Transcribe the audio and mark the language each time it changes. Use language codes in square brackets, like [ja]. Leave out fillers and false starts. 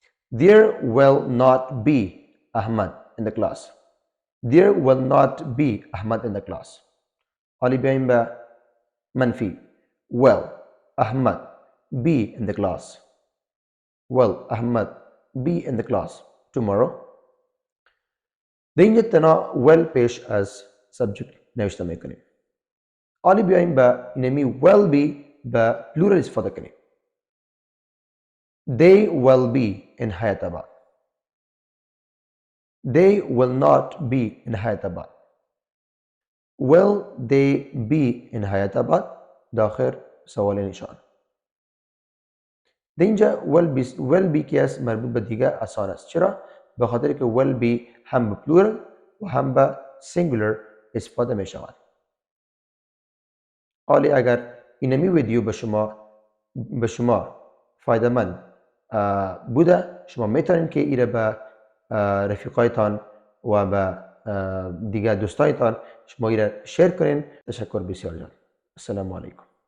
[en] There will not be Ahmad in the class. There will not be Ahmad in the class. [fa] حالی بیاییم به منفی. [en] Will Ahmad be in the class? Will Ahmad be in the class tomorrow? [fa] در اینجا تنها will پیش از subject نوشته میکنیم. حالی بیاییم به اینمی will be به plural استفاده کنیم. [en] They will be in Hyderabad. They will not be in Hyderabad. Will they be in Hyderabad؟ [fa] داخل سوال نشان. در اینجا will be که است مربوط به دیگه آسان است. چرا؟ به خاطر که will be هم به plural و هم به singular استفاده می شود. حالی اگر اینمی ویدیو به شما فایده مند بوده، شما میتونید که ایره به رفیقایتان و به دیگر دوستایتان شما ایره شیر کنین. تشکر بسیار جان. السلام علیکم.